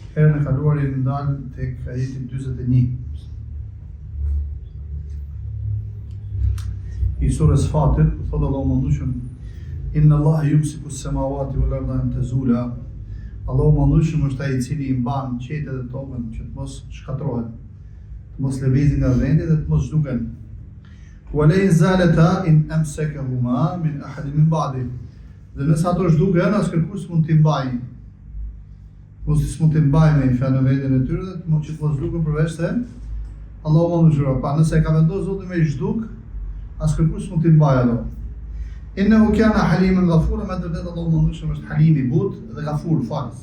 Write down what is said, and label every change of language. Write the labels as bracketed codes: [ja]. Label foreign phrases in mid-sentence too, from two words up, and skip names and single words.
[sq] Herën e kaluar jemi ndalë tek ajeti 41 i surës Fatir, thotë Allahu mëndueshëm: [ar] إن الله يمسك السماوات والأرض أن تزولا. [sq] Allahu mëndueshëm është ai i cili i mban qetet dhe tokën që të mos shkatërrohen, të mos lëvizin nga vendi dhe të mos zhduken. [ar] ولئن زالتا إن أمسكهما من أحد من بعد. [sq] Dhe nëse ato zhduken, as kërkush mund t'i mbajë. Mos mund t'i mbajë me fjalë në vendin e tyre dhe të mos zhduken përveç se Allahu mëndueshëm. Pa nëse e ka vendosur Zoti me zhduk, as kërkush mund t'i mbajë ato. [ar] إنه كان حليما غفورا, [sq] me vërtet Allahu mëndueshëm është Halim i butë dhe Ghafur falës.